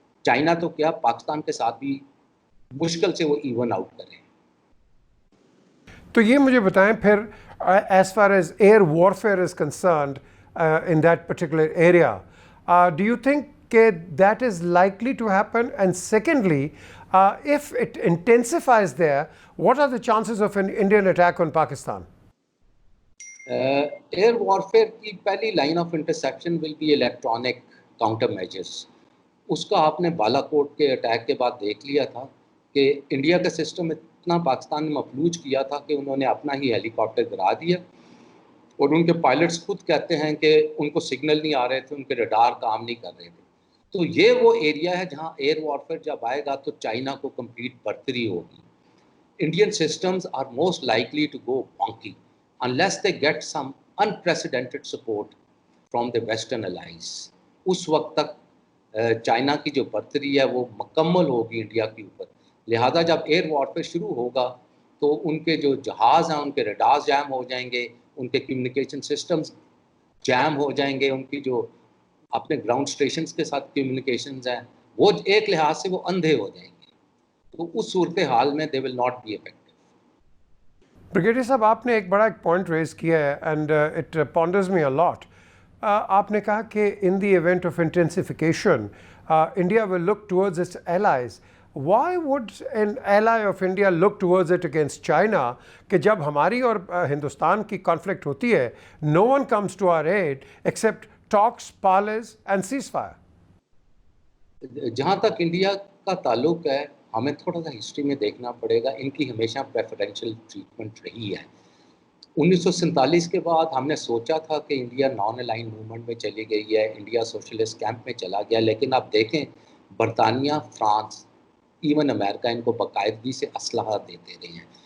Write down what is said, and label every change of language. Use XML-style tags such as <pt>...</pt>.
<ur>China تو کیا پاکستان کے ساتھ بھی مشکل سے وہ ایون آؤٹ کریں. تو یہ مجھے بتائیں پھر</ur> <en>As far as air warfare is concerned in that particular area, do you think کہ that is likely to happen? And secondly, if it intensifies there, what are the chances of an Indian attack on Pakistan? Air warfare کی پہلی line of interception will be electronic counter measures.</en> <ur>اس کا آپ نے بالا کوٹ کے attack کے بعد دیکھ لیا تھا کہ انڈیا کا سسٹم اتنا پاکستان نے مفلوج کیا تھا کہ انہوں نے اپنا ہی ہیلی کاپٹر گرا دیا, اور ان کے پائلٹس خود کہتے ہیں کہ ان کو سگنل نہیں آ رہے تھے, ان کے ریڈار کام نہیں کر رہے تھے. تو یہ وہ ایریا ہے جہاں ایئر وارفیئر جب آئے گا تو چائنا کو کمپلیٹ برتری ہوگی.</ur> <en>Indian systems are most likely to go wonky unless they get some unprecedented support from the western allies.</en> <ur>اس وقت تک چائنا کی جو برتری ہے وہ مکمل ہوگی انڈیا کے اوپر. لہذا جب ایئر وارفیئر شروع ہوگا تو ان کے جو جہاز ہیں ان کے ریڈارز جیم ہو جائیں گے, ان کے کمیونیکیشن سسٹمز جیم ہو جائیں گے, ان کی جو اپنے گراؤنڈ اسٹیشنز کے ساتھ کمیونیکیشنز ہیں وہ ایک لحاظ سے وہ اندھے ہو جائیں گے. تو اس صورتحال میں</ur> <en>They will not be effective.</en> <ur>Brigadier صاحب آپ نے ایک بڑا ایک پوائنٹ ریز کیا ہے</ur> <en>And it ponders me a lot.</en> <ur>آپ نے کہا کہ</ur> <en>in the event of intensification India will look towards its allies why would an ally of India look towards it against China</en> <ur>کہ جب ہماری اور ہندوستان کی کانفلکٹ ہوتی ہے</ur> <en>no one comes to our aid except talks, parleys and ceasefire.</en> <ur>جہاں تک India کا تعلق ہے ہمیں تھوڑا سا ہسٹری میں دیکھنا پڑے گا. ان کی ہمیشہ پریفرینشیل ٹریٹمنٹ رہی ہے. 1947 کے بعد ہم نے سوچا تھا کہ انڈیا نان الائن موومنٹ میں چلی گئی ہے, انڈیا سوشلسٹ کیمپ میں چلا گیا, لیکن آپ دیکھیں برطانیہ, فرانس, ایون امریکہ ان کو باقاعدگی سے اسلحہ دیتے رہے ہیں.</ur>